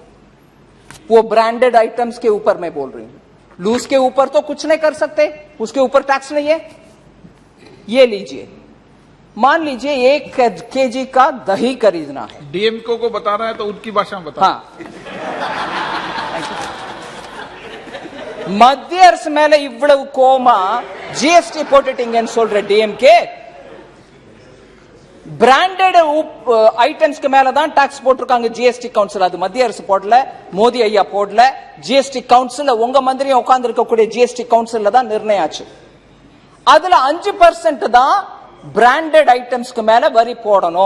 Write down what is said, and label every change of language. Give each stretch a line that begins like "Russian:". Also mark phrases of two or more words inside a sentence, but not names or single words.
Hindi: वो
English: branded items
Hindi: के ऊपर मैं बोल रही हूं, लूज के ऊपर तो कुछ नहीं कर सकते, उसके ऊपर टैक्स नहीं है। ये लीजिए, मान लीजिए 1 केजी का दही खरीदना है, डीएमको को बताना है तो उनकी भाषा में बता। हाँ,
Tamil: மத்திய அரசு மேல இவ்வளவு கோமா ஜிஎஸ்டி போட்டுட்டீங்கன்னு சொல்ற டிஎம்கே,
English: branded items
Tamil: மேல தான் டாக்ஸ் போட்டிருக்காங்க
English: GST council,
Tamil: அது மத்திய அரசு போடல, மோடி ஐயா போடல,
English: GST council
Tamil: உங்க மந்திரியும் உட்கார்ந்து இருக்கக்கூடிய
English: GST council
Tamil: தான் நிர்ணயம் ஆச்சு, அதுல 5% தான்
English: branded items
Tamil: மேல வரி போடணும்।